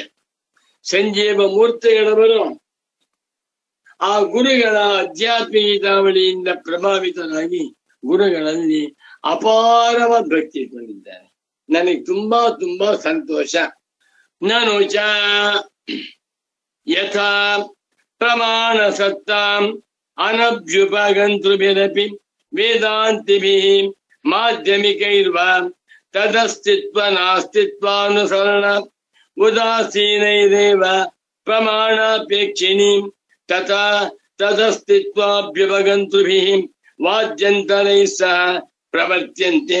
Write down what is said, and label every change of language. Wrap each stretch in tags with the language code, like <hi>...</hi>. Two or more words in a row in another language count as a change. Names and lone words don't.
<kn>ಸಂಜೀವ ಮೂರ್ತಿಗಳವರು ಆ ಗುರುಗಳ ಅಧ್ಯಾತ್ಮ ಗೀತಾವಳಿಯಿಂದ ಪ್ರಭಾವಿತರಾಗಿ ಗುರುಗಳಲ್ಲಿ ಅಪಾರವಾದ ಭಕ್ತಿ ಇಟ್ಕೊಂಡಿದ್ದಾರೆ. ನನಗೆ ತುಂಬಾ ಸಂತೋಷ.</kn> <sa>ನಾನು ಯಥಾ ಪ್ರಮಾಣ ಸತ್ತಾಂ ಅನಭ್ಯುಪಗಂತೃಭಿರಪಿ ವೇದಾಂತಿಭಿಃ ಮಾಧ್ಯಮಿಕೈರ್ವಾ ತದಸ್ತಿತ್ವ ನಾಸ್ತಿತ್ವಾನುಸರಣ ಉದಾಸೀನೈರೇವ ಪ್ರಮಾಣಾಪೇಕ್ಷಿಣೀ ತಥಾ ತದಸ್ತಿತ್ವಾಭ್ಯುಪಗಂತೃಭಿಃ ವಾದ್ಯಂತರೈಃ ಸಹ ಪ್ರವರ್ತ್ಯಂತೆ.</sa>